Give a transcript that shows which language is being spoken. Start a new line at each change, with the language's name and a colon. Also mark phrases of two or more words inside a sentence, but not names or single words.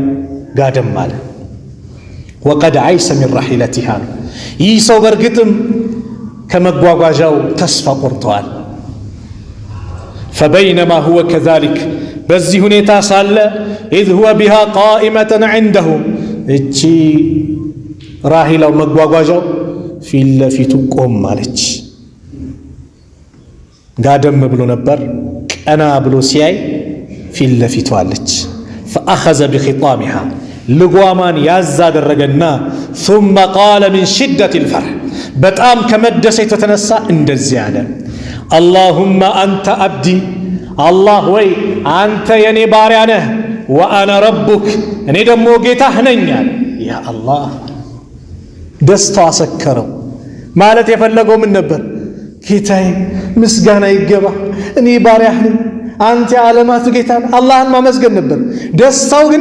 Amharic: ጋደም አለ።
Arabic: وقد أيس من راحلتها
Amharic: ይህ ሰው በእርግጥም ከመጓጓዣው ተስፋ ቆርጠዋል።
Arabic: فبينما هو كذلك
Amharic: በዚህ ሁኔታ ሳለ
Arabic: إذ هو بها قائمة عنده
Amharic: እቺ ራሂላው መጓጓዣው ፊት ለፊቱ ቆም አለች። ጋደም ብሎ ነበር። ቀና ብሎ ሲያይ ፊት ለፊቱ አለች።
Arabic: فأخذ بخطامها
Amharic: ልጓማን ያዝ አደረገና
Arabic: ثم قال من شدة الفرح
Amharic: በጣም ከመደሰት የተነሳ እንደዚህ አለ።
Arabic: اللهم أنت عبدي
Amharic: አላህ ወይ አንተ የኔ ባሪያ ነህ፣
Arabic: وأنا ربك
Amharic: እኔ ደግሞ ጌታህ ነኝ አለ። ያ አላህ ደስታው አሰከረው። ማለት የፈለገው ምን ነበር? ጌታዬ ምስጋና ይገባ፣ እኔ ባሪያህ ነኝ፣ አንተ የዓለማቱ ጌታ አላህን ማመስገን ነበር። ደስታው ግን